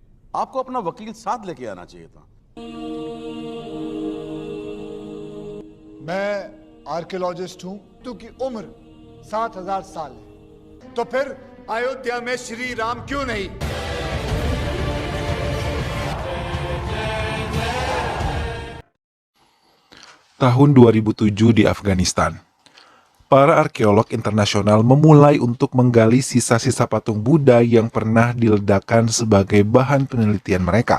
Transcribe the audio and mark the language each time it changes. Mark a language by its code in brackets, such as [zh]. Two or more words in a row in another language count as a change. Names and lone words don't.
[hi] आपको अपना वकील साथ लेके आना चाहिए था। मैं आर्कियोलॉजिस्ट हूं, तो की उम्र 7,000 साल है, तो फिर अयोध्या में श्री राम क्यों नहीं? [id] Tahun 2007 di Afghanistan, para arkeolog internasional memulai untuk menggali sisa-sisa patung Buddha yang pernah diledakkan sebagai bahan penelitian mereka.